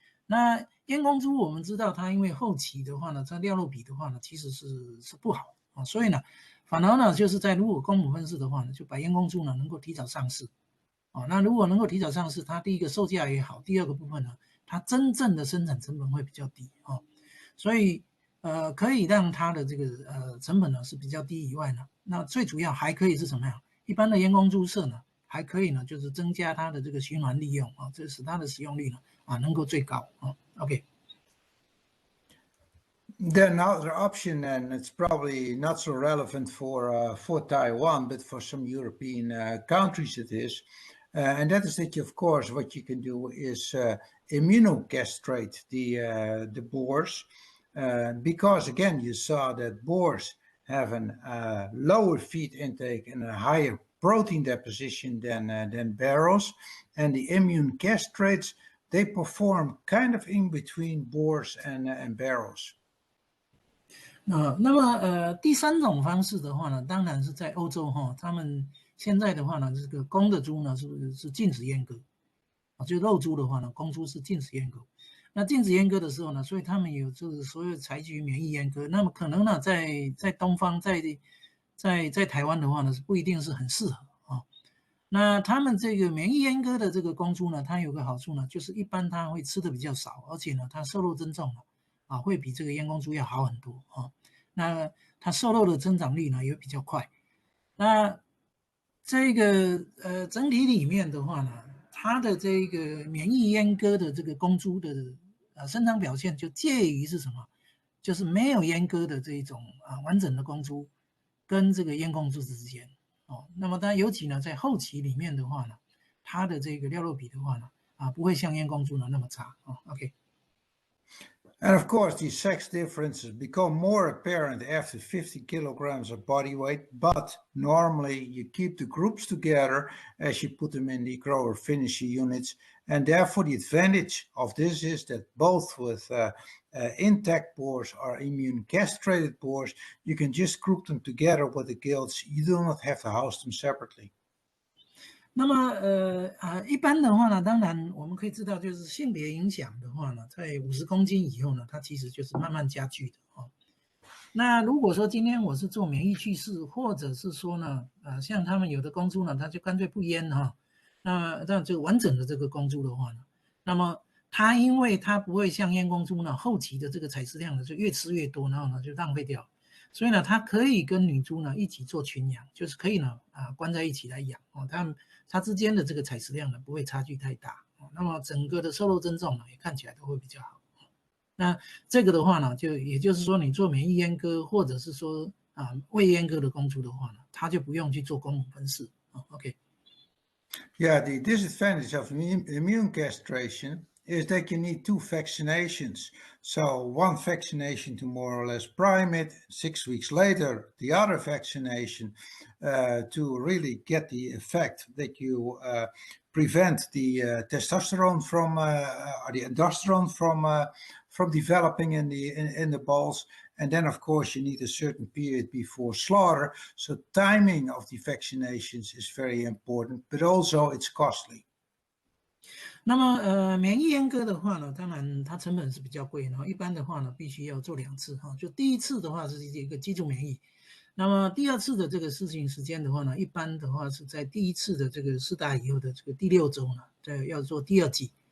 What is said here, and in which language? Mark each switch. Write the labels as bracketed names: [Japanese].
[Chinese] 那燕公猪我们知道它因为后期的话呢，它料肉比的话呢，其实是不好所以呢，反而呢就是如果公母分饲的话呢，就把燕公猪呢能够提早上市那如果能够提早上市，它第一个售价也好，第二个部分呢，它真正的生产成本会比较低所以可以让它的这个成本呢是比较低以外呢，那最主要还可以是什么样？一般的燕公猪舍呢，还可以呢就是增加它的这个循环利用这使它的使用率呢能够最高OK。 [English] Then another option, and it's probably not so relevant for Taiwan, but for some European countries it is. And that is that, of course, what you can do is immunocastrate the boars, because again you saw that boars have a lower feed intake and a higher protein deposition than barrows, and the immune castrates, they perform kind of in between boars and barrows. [Chinese] 那么第三种方式的话呢，当然是在欧洲哈，他们现在的话呢，这个公的猪呢是禁止阉割，就肉猪的话呢，公猪是禁止阉割。那禁止阉割的时候呢，所以他们有就是所有采取免疫阉割。那么可能呢，在东方，在台湾的话呢，是不一定是很适合啊。那他们这个免疫阉割的这个公猪呢，它有个好处呢，就是一般它会吃的比较少，而且呢，它瘦肉增重了啊，会比这个阉公猪要好很多啊。那它瘦肉的增长率呢也比较快。那这个整体里面的话呢，它的这个免疫阉割的这个公猪的生长表现就介于是什么？就是没有阉割的这一种完整的公猪跟这个阉公猪之间哦。那么当然尤其呢在后期里面的话呢，它的这个料肉比的话呢不会像阉公猪呢那么差哦。 OK。 [English] And of course, these sex differences become more apparent after 50 kilograms of body weight, but normally you keep the groups together as you put them in the grower finisher units. And therefore, the advantage of this is that both with intact boars or immune castrated boars, you can just group them together with the gilts. You do not have to house them separately. [Chinese] 那么一般的话呢，当然我们可以知道，就是性别影响的话呢，在50公斤以后呢，它其实就是慢慢加剧的哦。那如果说今天我是做免疫去势，或者是说呢，像他们有的公猪呢，它就干脆不阉哈，那这个完整的这个公猪的话呢，那么它因为它不会像阉公猪呢，后期的这个采食量呢就越吃越多，然后呢就浪费掉。所以呢，它可以跟女猪呢一起做群养，就是可以呢关在一起来养哦，它之间的这个采食量呢不会差距太大哦，那么整个的瘦肉增重呢也看起来都会比较好。那这个的话呢，也就是说你做免疫阉割或者是说未阉割的公猪的话呢，它就不用去做公母分氏哦。 OK。 [English] Yeah, the disadvantage of immune castration is that you need 2 vaccinations. So 1 vaccination to more or less prime it, 6 weeks later, the other vaccination to really get the effect that you prevent the testosterone from, or the androsterone from developing in the balls. And then, of course, you need a certain period before slaughter. So timing of the vaccinations is very important, but also it's costly. [Chinese] 那么免疫阉割的话呢，当然它成本是比较贵，然后一般的话呢，必须要做2次哈。就第一次的话是一个基础免疫，那么第2次的这个施行时间的话呢，一般的话是在第1次的这个施打以后的这个第6周呢，要做第2剂。